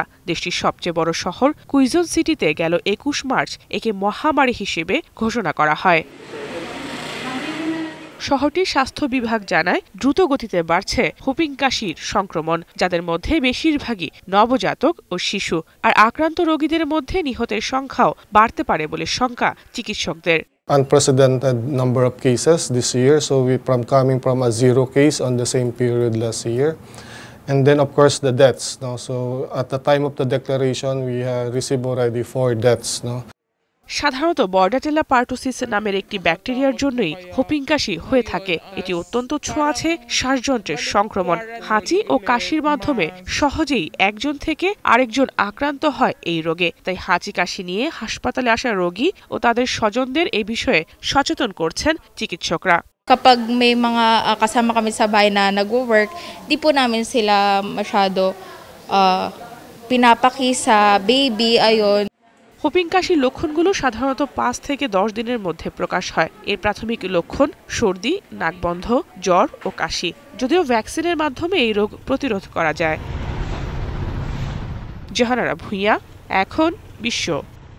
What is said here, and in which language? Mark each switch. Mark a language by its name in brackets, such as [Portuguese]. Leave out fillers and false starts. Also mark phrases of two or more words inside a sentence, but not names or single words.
[Bangla] দেশটির সবচেয়ে বড় শহর কুইজন সিটিতে গেল ২১ মার্চ একে মহামারী হিসেবে ঘোষণা করা হয়। শহরটির স্বাস্থ্য বিভাগ জানায়, দ্রুত গতিতে বাড়ছে হুপিং কাশির সংক্রমণ, যাদের মধ্যে বেশিরভাগই নবজাতক ও শিশু। আর আক্রান্ত রোগীদের মধ্যে নিহতের সংখ্যাও বাড়তে পারে বলে শঙ্কা চিকিৎসকদের। [English] Unprecedented number of cases this year, so coming from a 0 case on the same period last year. And then of course the deaths. No? So at the time of the declaration we have received already 4 deaths. No? [Bangla] সাধারণত বর্ডাটেলা পার্টুসিস নামের একটি ব্যাকটেরিয়ার জন্যই হুপিং কাশি হয়ে থাকে। এটি অত্যন্ত ছোঁয়াচে শ্বাসযন্ত্রের সংক্রমণ। হাঁচি ও কাশির মাধ্যমে সহজেই একজন থেকে আরেকজন আক্রান্ত হয় এই রোগে। তাই হাঁচি কাশি নিয়ে হাসপাতালে আসা রোগী ও তাদের স্বজনদের এই বিষয়ে সচেতন করছেন চিকিৎসকরা। [Filipino] Kapag may mga kasama kami sa bahay na nagwo-work, di po namin sila masyado pinapaki sa baby, ayon. [Bangla] হুপিং কাশির লক্ষণগুলো সাধারণত ৫ থেকে ১০ দিনের মধ্যে প্রকাশ হয়। এর প্রাথমিক লক্ষণ সর্দি, নাক বন্ধ, জ্বর ও কাশি। যদিও ভ্যাকসিনের মাধ্যমে এই রোগ প্রতিরোধ করা যায়। জাহানারা ভূঁইয়া, এখন বিশ্ব।